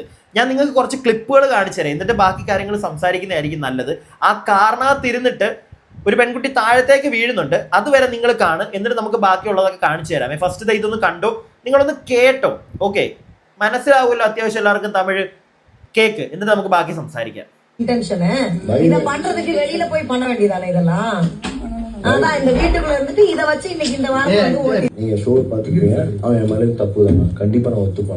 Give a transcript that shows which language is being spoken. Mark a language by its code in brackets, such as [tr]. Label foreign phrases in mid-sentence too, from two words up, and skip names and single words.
[ml] ഞാൻ നിങ്ങൾക്ക് കുറച്ച് ക്ലിപ്പുകൾ കാണിച്ചു തരാം, എന്നിട്ട് ബാക്കി കാര്യങ്ങൾ സംസാരിക്കുന്നതായിരിക്കും നല്ലത്. ആ കാറിനകത്തിരുന്നിട്ട് ഒരു പെൺകുട്ടി താഴത്തേക്ക് വീഴുന്നുണ്ട്, അതുവരെ നിങ്ങൾ കാണും, എന്നിട്ട് നമുക്ക് ബാക്കിയുള്ളതൊക്കെ കാണിച്ചു തരാം. ഫസ്റ്റ് ഇതൊന്ന് കണ്ടോ, നിങ്ങളൊന്ന് കേട്ടോ. ഓക്കെ, മനസ്സിലാവുമല്ലോ അത്യാവശ്യം എല്ലാവർക്കും തമിഴ്. കേക്ക്, എന്നിട്ട് നമുക്ക് ബാക്കി സംസാരിക്കാം. [ta] இத பண்றதுக்கு வெளியில போய் பண்ண வேண்டியதானே இதெல்லாம். அதான் இந்த வீட்டுக்குள்ள இருந்துட்டு இத வச்சு இன்னைக்கு இந்த வாரம் வந்து நீங்க ஷோ பாத்துக்கிறீங்க, அவன் என் மேல தப்பு தானே, கண்டிப்பா நான் ஒத்துப்பானே.